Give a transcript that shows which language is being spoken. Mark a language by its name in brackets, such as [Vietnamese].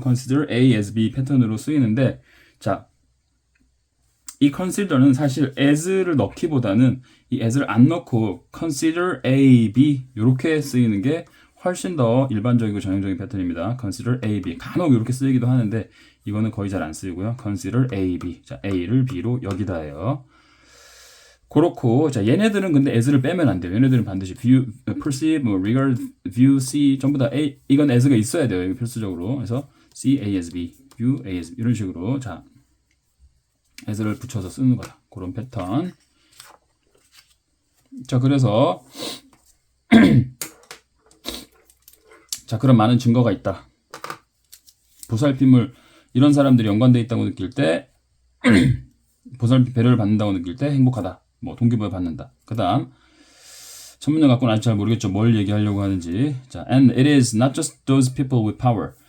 [Korean] consider A as B 패턴으로 쓰이는데 자, 이 consider는 사실 as를 넣기보다는 이 as를 안 넣고 consider A, B 이렇게 쓰이는 게 훨씬 더 일반적이고 전형적인 패턴입니다. consider A, B 간혹 이렇게 쓰이기도 하는데 이거는 거의 잘 안 쓰이고요. consider A, B 자, A를 B로 여기다예요. 그렇고 자, 얘네들은 근데 as를 빼면 안 돼요. 얘네들은 반드시 view, perceive, 뭐 regard, view, see 전부 다 A 이건 as가 있어야 돼요. 이거 필수적으로. 그래서 see A as B, view A as B 이런 식으로 자 as를 붙여서 쓰는 거다. 그런 패턴. 자, 그래서 자, 그런 많은 증거가 있다. 보살핌을 이런 사람들이 연관되어 있다고 느낄 때 보살핌 배려를 받는다고 느낄 때 행복하다. 뭐 동기부여 받는다. 그다음 첫 문장 갖고는 아직 잘 모르겠죠. 뭘 얘기하려고 하는지. [English] 자, and it is not just those people with power.